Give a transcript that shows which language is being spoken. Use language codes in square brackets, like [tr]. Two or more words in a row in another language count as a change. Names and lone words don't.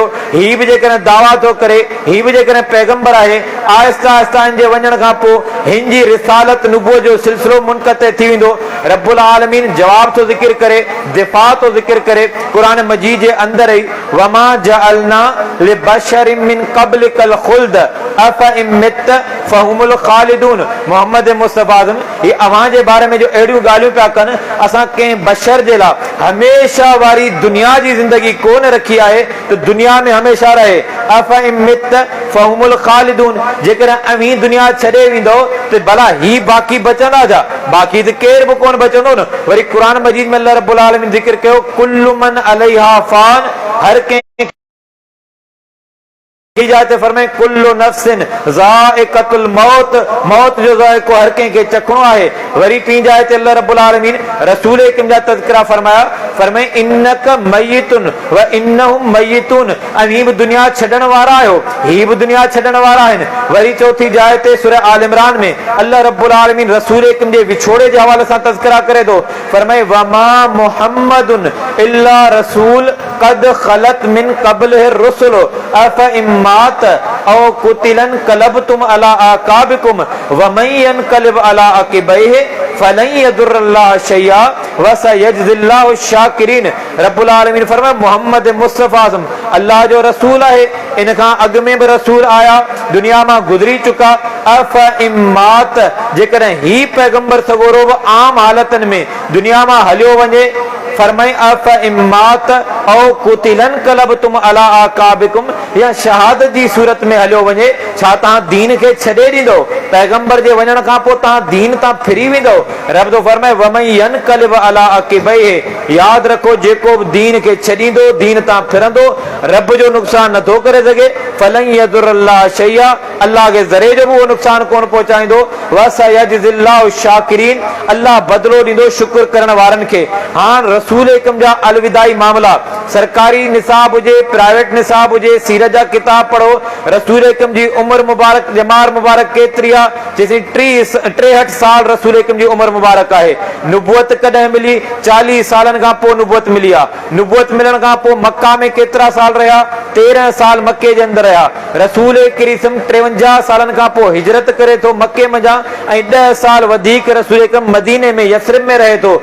[sd] हीउ बि जेकॾहिं दावा थो करे, हीउ बि जेकॾहिं पैगंबर आहे, आहिस्ता आहिस्ता हिन जे वञण खां पोइ हिन जी रिसालत नुबुवत जो सिलसिलो मुनक़ते थी वेंदो। रब्बुल आलमीन जवाब थो ज़िक्र करे, दिफ़ा थो ज़िक्र करे क़ुरान मजीद जे अंदरि ई, [ar] وما جعلنا لبشر من قبلك الخلد أفإن مت فهم الخالدون. [sd] मोहम्मद मुस्तफ़ा ये अवां जे बारे में जो अहिड़ियूं ॻाल्हियूं पिया कनि, असां कंहिं बशर जे लाइ हमेशा वारी दुनिया जी ज़िंदगी कोन रखी आहे त दुनिया में हमेशा रहे। [ar] أفإن مت فهم الخالدون, [sd] जेकॾहिं अवी दुनिया छॾे वेंदो त भला ही बाक़ी बचंदा छा? बाक़ी त केर बि कोन बचंदो न। वरी क़ुरान मजीद में अल्लाह रब्बुल आलमीन ज़िक्र कयो, [ar] كل من عليها فان, [sd] हर कंहिं फरमाए [ar] كل نفس ذائقة الموت, [sd] मौत जो ज़ाइक़ो हर कंहिंखे चखणो आहे। वरी टी जाइ ते अल्लाह रब्बुल आलमीन रसूल करीम जा तज़किरा फरमाया, फरमाए [ar] إنك ميت وإنهم ميتون, [sd] अवी बि दुनिया छॾण वारा आहियो, ही बि दुनिया छॾण वारा आहिनि। वरी चौथी जाइ ते सूरह आल इमरान में अल्लाह रब्बुल आलमीन रसूल करीम जे विछोड़े जे हवाले सां तज़किरा करे थो, फरमाए [ar] وما محمد إلا رسول قد خلت من قبله الرسل أفإن مات أو قتل انقلبتم على أعقابكم ومن ينقلب على عقبيه فلن يضر الله شيئا وسيجزي الله الشاكرين. [sd] रब्बुल आलमीन फरमाए मोहम्मद मुस्तफ़ा अल्लाह जो रसूल आहे। इन खां अॻु में बि रसूल आया, दुनिया मां गुज़री चुका। [ar] أفإن مات, [sd] जेकॾहिं ही पैगंबर सगोरो बि आम हालतनि में दुनिया मां हलियो वञे, फरमाई [ar] أفإن مات أو قتل انقلبتم على أعقابكم, [sd] या शहादत जी सूरत में हलियो वञे, छा तव्हां दीन खे छॾे ॾींदो? पैगंबर जे वञण खां पोइ तव्हां दीन तां फिरी वेंदो? रब तो फरमाए [ar] ومن ينقلب على عقبيه, [sd] याद रखो जेको बि दीन खे छॾींदो, दीन तां फिरंदो, रब जो नुक़सान नथो करे सघे। [ar] فلن يضر الله شيئا, [sd] अल्लाह के ज़रे जो भी वो नुक़सान कोन पहुचाईंदो। [ar] وسيجزي الله الشاكرين, [sd] अल्लाह बदलो ॾींदो शुक्र करण वारनि खे। हाणे रसूल एकम जा अलविदाई मामला, सरकारी निसाब हुजे, प्राइवेट निसाब हुजे, सीरत जा किताब पढ़ो। रसूल एकम जी उम्र मुबारक, जमार मुबारक केतिरी आहे? जैसे 63 साल रसूल एकम जी उम्र मुबारक आहे। नुबुवत कॾहिं मिली? 40 सालनि खां पोइ नुबुवत मिली आहे। नुबुवत मिलण खां पोइ मक्का में केतिरा साल रहिया? 13 साल मक्के जे अंदरि रहिया। रसूल करीम 53 सालनि खां पोइ हिजरत करे थो मक्के मञा, ऐं 10 साल वधीक रसूल एकम मदीने में यसरिब में रहे थो।